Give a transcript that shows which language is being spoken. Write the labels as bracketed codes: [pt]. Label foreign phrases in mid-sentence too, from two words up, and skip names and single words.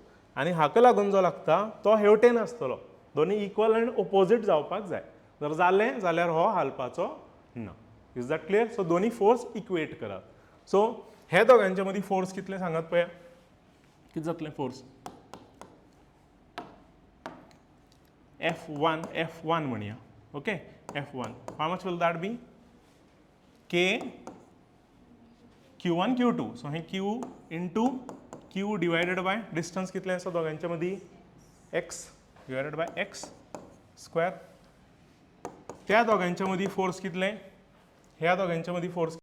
[kok] आनी हाका लागून जो लागता तो हेवटेन आसतलो. दोनी [en] equal and opposite [kok] जावपाक जाय. जर जालें जाल्यार हो हालपाचो ना. [en] is that clear? [kok] सो दोनी फोर्स इक्वेट करात. सो हे दोगांच्या मदीं फोर्स कितले सांगात पळया. कितें जातलें फोर्स? F1 म्हणया. [en] ओके, F1. How much will that be? K Q1 Q2. [kok] So हे [en] Q into Q divided by distance [kok] कितलें आसा दोगांच्या मदीं [en] x divided by x square. [kok] त्या दोगांच्या मदीं फोर्स कितलें? ह्या दोगांच्या मदीं फोर्स